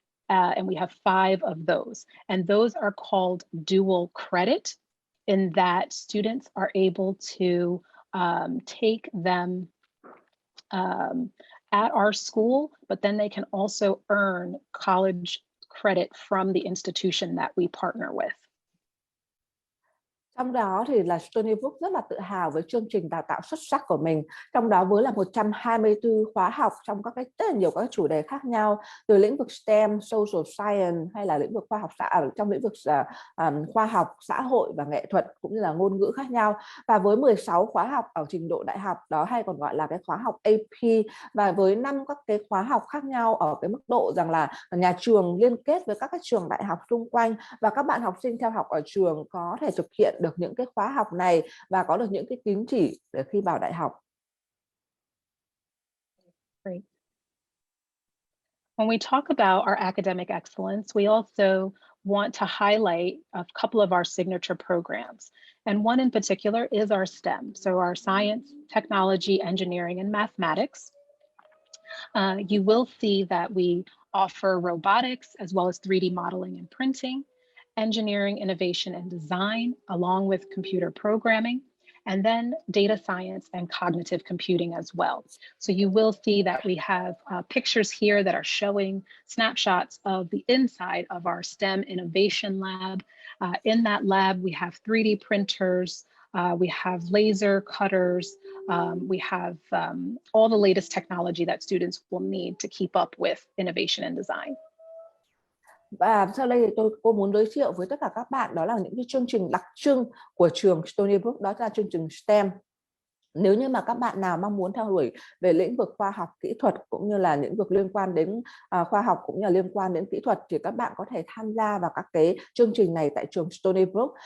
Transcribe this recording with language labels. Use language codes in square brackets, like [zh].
[en] And we have 5 of those. And those are called dual credit, in that students are able to take them at our school, but then they can also earn college credit from the institution that we partner with. [vi] Trong đó thì là Stony Brook rất là tự hào với chương trình đào tạo xuất sắc của mình. Trong đó với là 124 khóa học trong các rất là nhiều các chủ đề khác nhau, từ lĩnh vực STEM, social science, hay là lĩnh vực khoa học trong lĩnh vực khoa học, xã hội và nghệ thuật, cũng như là ngôn ngữ khác nhau. Và với 16 khóa học ở trình độ đại học, đó hay còn gọi là cái khóa học AP, và với 5 các cái khóa học khác nhau ở cái mức độ rằng là nhà trường liên kết với các cái trường đại học xung quanh, và các bạn học sinh theo học ở trường có thể thực hiện được những cái khóa học này và có được những cái tín chỉ để khi vào đại học. [en] Great. When we talk about our academic excellence, we also want to highlight a couple of our signature programs. And one in particular is our STEM, so our science, technology, engineering, and mathematics. You will see that we offer robotics as well as 3D modeling and printing, engineering, innovation, and design, along with computer programming, and then data science and cognitive computing as well. So you will see that we have pictures here that are showing snapshots of the inside of our STEM innovation lab. In that lab, we have 3D printers, we have laser cutters, we have all the latest technology that students will need to keep up with innovation and design. [vi] Và sau đây thì cô muốn giới thiệu với tất cả các bạn đó là những cái chương trình đặc trưng của trường Stony Brook, đó là chương trình STEM. Nếu như mà các bạn nào mong muốn theo đuổi về lĩnh vực khoa học kỹ thuật, cũng như là lĩnh vực liên quan đến khoa học cũng như là liên quan đến kỹ thuật, thì các bạn có thể tham gia vào các cái chương trình này tại trường Stony Brook.